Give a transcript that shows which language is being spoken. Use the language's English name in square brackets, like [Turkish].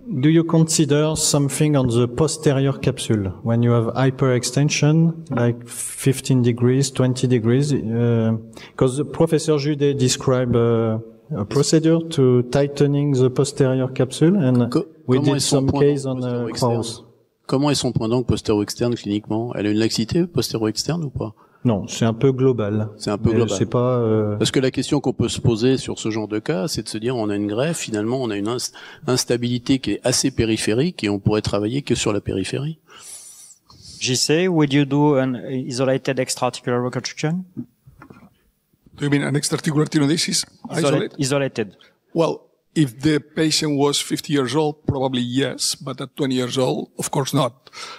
[English] Do you consider something on the posterior capsule when you have hyperextension, like 15 degrees, 20 degrees? Because Professor Judet described a procedure to tightening the posterior capsule, and we did some case on Cross. [French] Comment est son point d'angle postéro-externe cliniquement? Elle a une laxité postéro-externe ou pas? Non, c'est un peu global. C'est un peu global. C'est pas. Parce que la question qu'on peut se poser sur ce genre de cas, c'est de se dire on a une greffe, finalement on a une instabilité qui est assez périphérique et on pourrait travailler que sur la périphérie. [English] JC, would you do an isolated extra-articular reconstruction? Do you mean an extra-articular tenodesis? Isolated. Well, if the patient was 50 years old, probably yes, but at 20 years old, of course not.